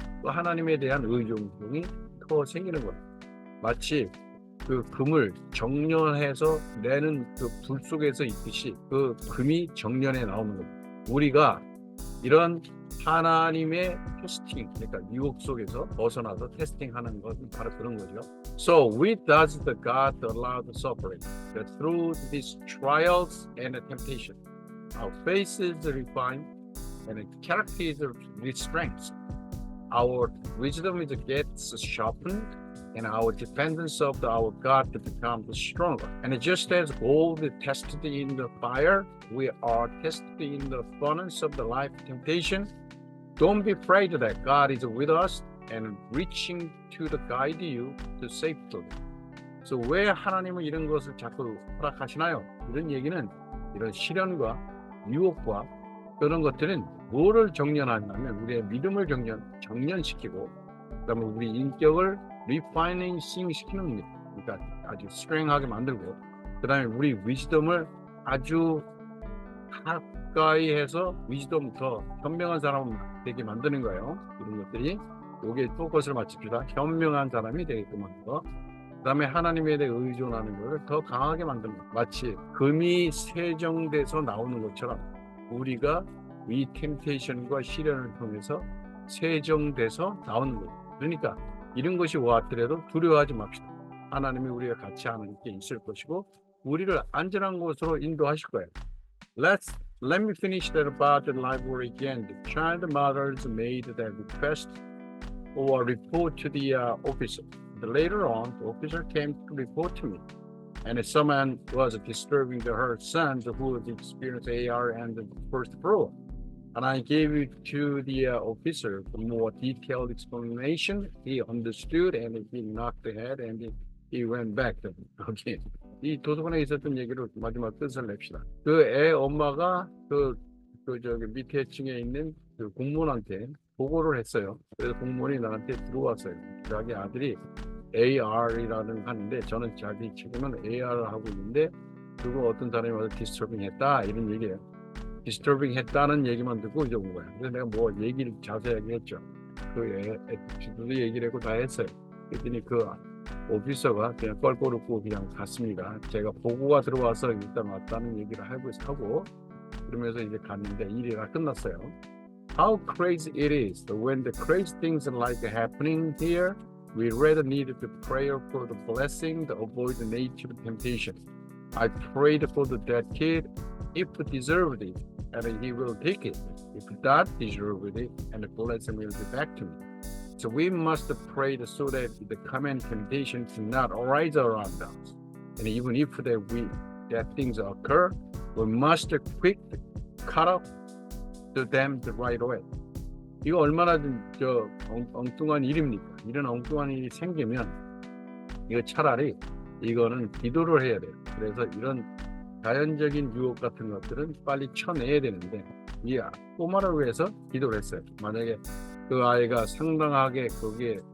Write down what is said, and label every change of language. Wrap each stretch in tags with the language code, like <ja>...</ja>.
<ko>또 하나님에 대한 의존성이 더 생기는 거예요. 마치 그 금을 정련해서 내는 그 불 속에서 있듯이 그 금이 정련해 나오는 겁니다. 우리가 이런 하나님의 테스팅, 그러니까 유혹 속에서 벗어나서 테스팅하는 것은 바로 그런 거죠.</ko> <en>So we does the God allow the suffering that through these trials and temptation, our faith is refined and character is strengthened. Our wisdom is gets sharpened. And our dependence of our God to become stronger. And just as gold is tested in the fire, we are tested in the furnace of the life temptation. Don't be afraid that God is with us and reaching to guide you to safety.</en> <ko>So 왜 하나님은 이런 것을 자꾸 허락하시나요? 이런 얘기는 이런 시련과 유혹과 그런 것들은 뭐를 정련하냐면 우리의 믿음을 정련시키고 그다음에 우리 인격을 리파이닝 시키는 겁니다. 그러니까 아주 스트렝하게 만들고 그 다음에 우리 위즈덤을 아주 가까이 해서 위즈덤 더 현명한 사람을 되게 만드는 거예요. 이런 것들이 여기에 포커스를 맞춥시다. 현명한 사람이 되게끔 하는 거. 그 다음에 하나님에 대해 의존하는 것을 더 강하게 만드는 거. 마치 금이 세정돼서 나오는 것처럼 우리가 이 템테이션과 시련을 통해서 세정돼서 나오는 거예요. 그러니까 이런 것이 왔더라도 두려워하지 맙시다. 하나님이 우리가 같이 하는 게 있을 것이고 우리를 안전한 곳으로 인도하실 거예요.</ko> <en>Let me finish that about the library again. The child mothers made that request or report to the officer. But later on, the officer came to report to me, and someone was disturbing her son who experienced AR and the first floor. And I gave it to the officer for more detailed explanation. He understood and he knocked the head and he went back. Okay.</en> <ko>이 도서관에 있었던 얘기를 마지막 뜻을 냅시다. 그 애 엄마가 저기 밑에 층에 있는 그 공무원한테 보고를 했어요. 그래서 공무원이 나한테 들어왔어요. 자기 아들이 AR이라는 하는데 저는 자기 지금은 AR을 하고 있는데 그거 어떤 사람이 와서 디스터빙 했다 이런 얘기예요. 디스터빙 했다는 얘기만 듣고 이제 온 거야. 그래서 내가 뭐 얘기를 자세하게 했죠. 그 애도 얘기를 했고 다 했어요. 그랬더니 그 오피서가 그냥 껄껄 웃고 그냥 갔습니다. 제가 보고가 들어와서 일단 왔다는 얘기를 하고 그러면서 이제 갔는데 일이 다 끝났어요.</ko> <en>How crazy it is when the crazy things like happening here, we rather needed to pray for the blessing to avoid the nature of temptation. I prayed for that kid if deserved it, and he will take it. If not deserved it, and the blessing will be back to me. So we must pray so that the coming temptation do not arise around us. And even if that things occur, we must quick cut off to them the right way.</en> <ko>이거 얼마나 엉뚱한 일입니까? 이런 엉뚱한 일이 생기면 이거 차라리 이거는 기도를 해야 돼요. 그래서 이런 자연적인 유혹 같은 것들은 빨리 쳐내야 되는데 이 꼬마를 위해서 기도를 했어요. 만약에 그 아이가 상당하게 거기에</ko>